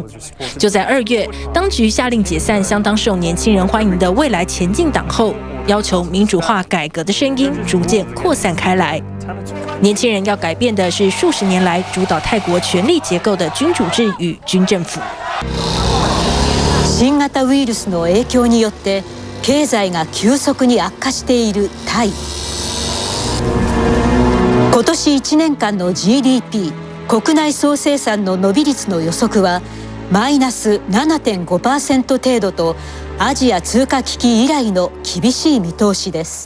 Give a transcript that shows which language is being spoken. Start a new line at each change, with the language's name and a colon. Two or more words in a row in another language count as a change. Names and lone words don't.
Chinese: 就在2月，当局下令解散相当受年轻人欢迎的未来前进党后，要求民主化改革的声音逐渐扩散开来。年轻人要改变的是数十年来主导泰国权力结构的君主制与军政府。
Japanese: 新型ウイルスの影響によって経済が急速に悪化しているタイ。今年1年間の GDP 国内総生産の伸び率の予測はマイナス 7.5% 程度とアジア通貨危機以来の厳しい見通しです。